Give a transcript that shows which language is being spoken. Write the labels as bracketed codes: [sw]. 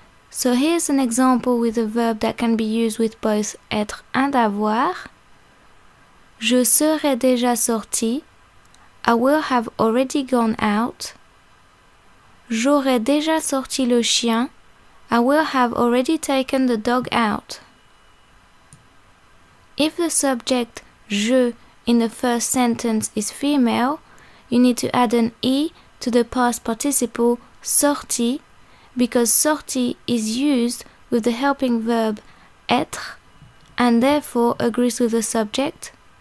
[en] So here's an example with a verb that can be used with both être and avoir. [fr] Je serai déjà sorti. [en] I will have already gone out. [fr] J'aurais déjà sorti le chien. [en] I will have already taken the dog out. If the subject je in the first sentence is female, you need to add an e to the past participle sorti, because sorti is used with the helping verb être and therefore agrees with the subject.